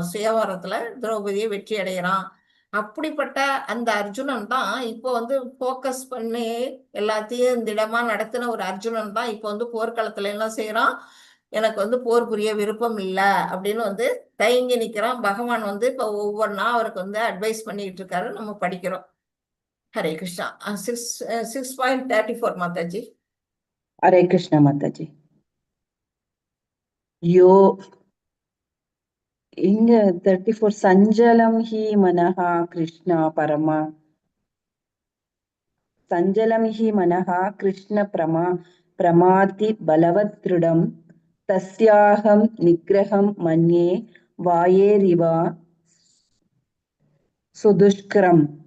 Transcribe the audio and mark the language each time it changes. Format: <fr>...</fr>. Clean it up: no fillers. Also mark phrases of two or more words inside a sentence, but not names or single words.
<ta>சுயவரத்துல திரௌபதியை வெற்றி அடைகிறான். அப்படிப்பட்ட அந்த அர்ஜுனன் தான் இப்போ வந்து ஃபோக்கஸ் பண்ணி எல்லாத்தையும் திடமா நடத்தின ஒரு அர்ஜுனன் தான் இப்போ வந்து போர்க்களத்துல என்ன செய்யறான், எனக்கு வந்து போர் புரிய விருப்பம் இல்லை அப்படின்னு வந்து தயங்கி நிக்கிறான். பகவான் வந்து இப்போ ஒவ்வொன்றா அவருக்கு வந்து அட்வைஸ் பண்ணிட்டு இருக்காரு, நம்ம படிக்கிறோம். ஹரே கிருஷ்ணா. 6.34 மாதாஜி.</ta> <hi>हरे कृष्ण माता जी.</hi> <sa>यो இங்க 34 चञ्चलं हि मनः कृष्ण परमा चञ्चलं हि मनः कृष्ण प्रमाथि बलवत् दृढम् तस्याहं निग्रहं मन्ये वायोरिव सुदुष्करम्.</sa>